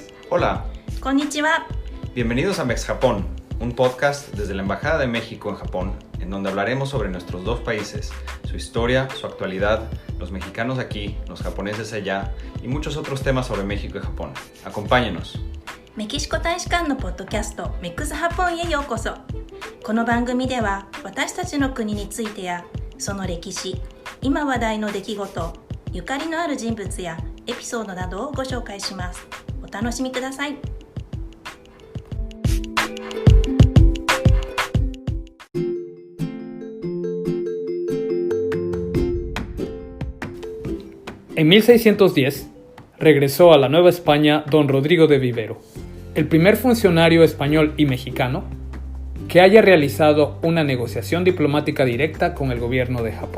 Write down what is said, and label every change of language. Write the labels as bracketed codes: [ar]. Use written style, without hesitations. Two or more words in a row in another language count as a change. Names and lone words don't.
[es] Hola. [ja] Konnichiwa. [es] Bienvenidos a Mex Japón, un podcast desde la Embajada de México en Japón, en donde hablaremos sobre nuestros dos países, su historia, su actualidad, los mexicanos aquí, los japoneses allá y muchos otros temas sobre México y Japón. Acompáñenos. [ja] メキシコ大使館のポッドキャストメックスハポンへようこそ。この番組では私たちの国についてやその歴史、今話題の出来事、ゆかりのある人物やエピソードなどをご紹介します。お楽しみください。 [es] En 1610, regresó a la Nueva España don Rodrigo de Vivero, el primer funcionario español y mexicano que haya realizado una negociación diplomática directa con el gobierno de Japón.